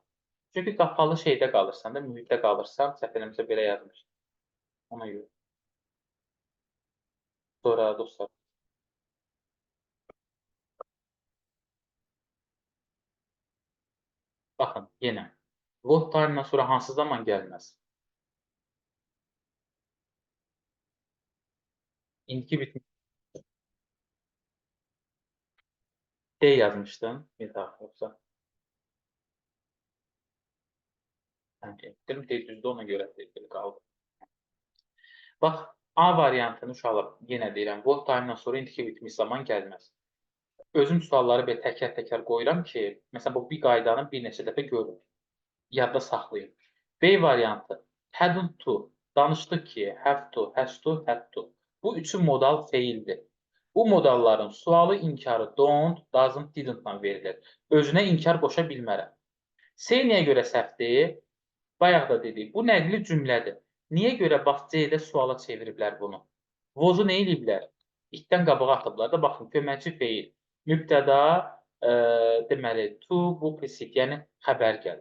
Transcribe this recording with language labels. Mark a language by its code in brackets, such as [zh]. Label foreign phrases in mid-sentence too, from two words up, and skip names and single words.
[az] Çünki qapalı şeydə qalırsan da, mühitdə qalırsan, səhv eləmirəmsə belə yazmış. Ona görə. Sonra dostlar. Baxın, yenə. [en] What time- [az] dan sonra hansı zaman gəlməz? İndiki bitmiş. D yazmışdın. Bir daha yoksa. Yəni, etdim, D düzdür, ona görə D qaldı. Bax, A variantını uşaqlar, yenə deyirəm, [en] block time- [az] dan sonra indiki bitmiş zaman gəlməz. Özüm sualları belə təkər-təkər qoyuram ki, məsələn, bu bir qaydanı bir neçə dəfə görün, yadda saxlayın. B variantı, [en] hadn't to, [az] danışdıq ki, [en] have to, has to, had to. [az] Bu üçü modal feildir. Bu modalların sualı inkarı [en] don't, doesn't, [az] didn't-la verilir. Özünə inkar qoşa bilmərəm. C niyə görə səhvdir? Bayaq da dedik, bu nəqli cümlədir. Niyə görə bax C-də suala çeviriblər bunu? Was-u nə eləyiblər? İtdən qabağa atıblar da, baxın, köməkçi feil. Mübtəda, deməli, to, bu presit, yəni xəbər gəlir.